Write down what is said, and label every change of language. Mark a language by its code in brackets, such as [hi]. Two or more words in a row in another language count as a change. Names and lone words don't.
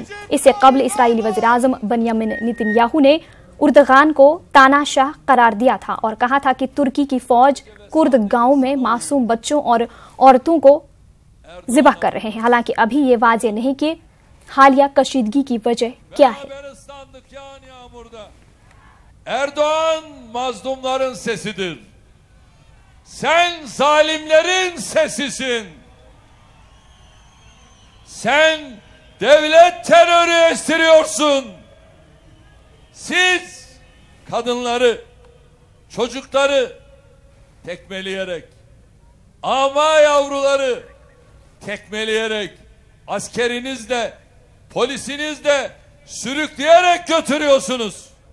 [ur] اس سے قبل اسرائیلی وزیرِ اعظم بینیامین نیتن یاہو نے اردگان کو تاناشاہ قرار دیا تھا اور کہا تھا کہ ترکی کی فوج کرد گاؤں میں معصوم بچوں اور عورتوں کو ذبح کر رہے ہیں. حالانکہ ابھی یہ واضح نہیں کہ حالیہ کشیدگی کی وجہ کیا ہے. [tr] Erdoğan mazlumların sesidir. Sen zalimlerin sesisin. Sen devlet terörü estiriyorsun. Siz kadınları, çocukları tekmeleyerek, ama yavruları tekmeleyerek, askerinizle, polisinizle sürükleyerek götürüyorsunuz.